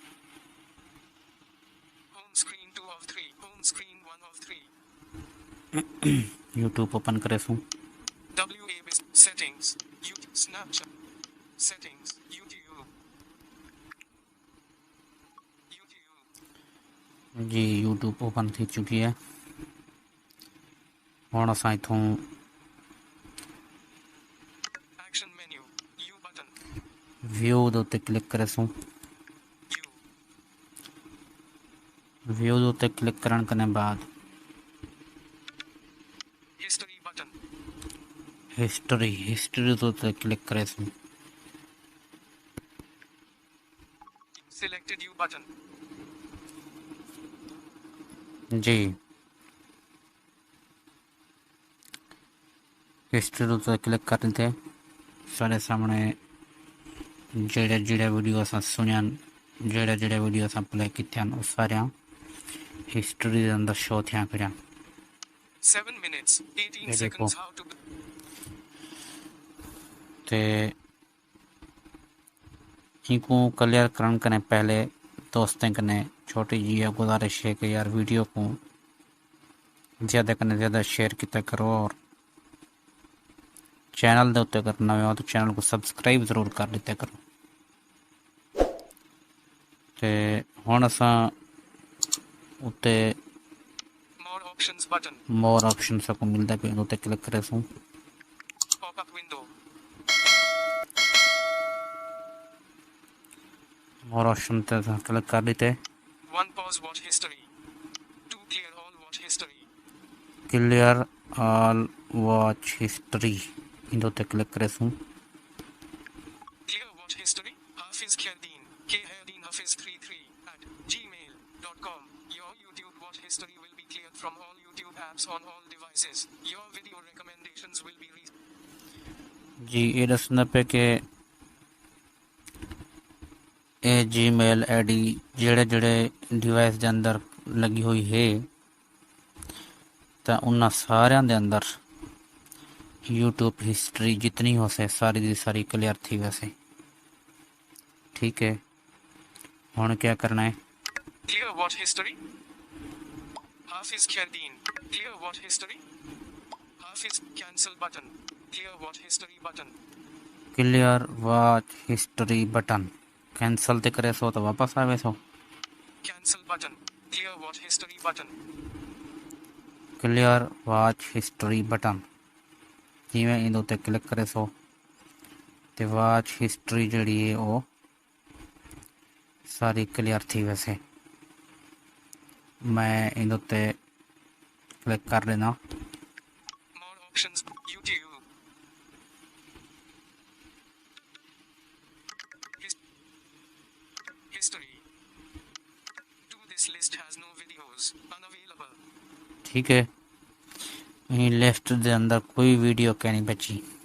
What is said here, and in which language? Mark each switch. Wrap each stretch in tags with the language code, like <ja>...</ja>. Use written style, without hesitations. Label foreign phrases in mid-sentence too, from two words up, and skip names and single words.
<skr>यूट्यूब ओपन करेसूं।</skr> <en>Settings, YouTube, Snapchat, settings, YouTube, YouTube,</en> <skr>जी, यूट्यूब ओपन थी चुकी है। हुण असां इथों</skr> <en>action menu, U button,</en> <skr>व्यू दे उत्ते क्लिक करेसूं।</skr> <en>U,</en> <skr>व्यू दे उत्ते क्लिक करन कने बाद</skr> <en>history button,</en> <skr>हिस्ट्री दे उत्ते क्लिक करेसूं।</skr> <en>selected U button,</en> <skr>जी, हिस्ट्री दे उत्ते क्लिक करन ते साढ़े सामने जेह्ड़े वीडियो असां सुनियां, जेह्ड़े वीडियो असां प्ले कीतियां ओह् सारियां हिस्ट्री दे अंदर शो थियां पियां।</skr> <en>7 minutes, 18</en> <skr>ये देखो,</skr> <en>seconds, how to,</en> <skr>ते इनको क्लियर करन कने पहले दोस्तें कने छोटी जी गुजारिश है कि यार वीडियो को ज़्यादा कने ज़्यादा शेयर किया करो, और चैनल दे उत्ते अगर नवे हो तो चैनल को सब्सक्राइब ज़रूर कर लिया करो। ते हुण असां उत्ते</skr> <en>more options button, more option</en> <skr>को मिलता पे उत्ते क्लिक करेसूं।</skr> <en>pop up window, more option</en> <skr>ते असां क्लिक कर लीते।</skr> <en>1 pause watch history, 2 clear all watch history, clear all watch history</en> <skr>इन उत्ते क्लिक करेसूं।</skr> <en>clear watch history, Hafiz Khairuddin, Khairuddin Hafiz 33 at gmail.com. Your YouTube watch history will be cleared from all YouTube apps on all devices. Your video recommendations will be</en> <skr>जी, ये दसना पे कि ये जीमेल आईडी जेड़े डिवाइस के अंदर लगी हुई है तो उन्होंने सारियां दे अंदर यूट्यूब हिस्ट्री जितनी हो से सारी दी सारी क्लियर थी वैसे। ठीक है, हुण क्या करना है?</skr> <en>clear watch history, Hafiz Khairuddin, clear watch history, Hafiz cancel button, clear watch history button, clear watch history button cancel</en> <skr>ते करे सो तो वापस आवे सो।</skr> <en>cancel button, clear watch history button, clear watch history button</en> <skr>जिमें इन उत्ते क्लिक करे सो ते</skr> <en>watch history</en> <skr>जड़ी है वो सारी क्लियर थी वैसे। मैं इन उत्ते क्लिक कर देना।</skr> <en>more options, YouTube, history, to this list has no videos, unavailable,</en> <skr>ठीक है, यहीं लिस्ट के अंदर कोई वीडियो क्या नहीं बची।</skr>